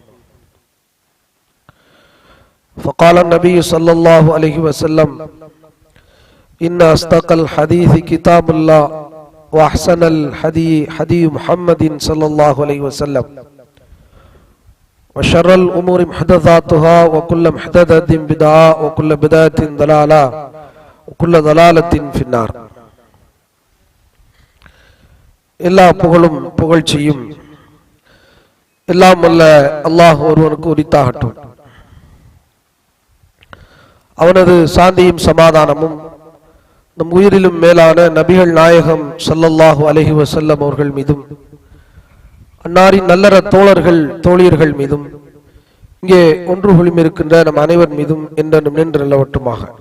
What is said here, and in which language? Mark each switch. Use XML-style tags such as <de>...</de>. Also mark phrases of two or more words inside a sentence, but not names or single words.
<ar>فقال النبي صلى الله عليه وسلم إن أصدق الحديث كتاب الله وأحسن الهدي هدي محمد صلى الله عليه وسلم وشر الأمور محدثاتها وكل محدثة بدعة وكل بدعة ضلالة وكل ضلالة في النار.</ar> <ta>எல்லா புகழும் புகழ்ச்சியும் எல்லாம் வல்ல அல்லாஹ் ஒருவனுக்கு உரித்தாகட்டும். அவனது சாந்தியும் சமாதானமும் நம் உயிரிலும் மேலான நபிகள் நாயகம்</ta> <ar>صلى الله عليه وسلم</ar> <ta>அவர்கள் மீதும் அன்னாரின் நல்லற தோழர்கள் தோழியர்கள் மீதும் இங்கே ஒன்று குழுமி இருக்கின்ற நம் அனைவர் மீதும் என்றும் நின்று நிலவட்டுமாக.</ta>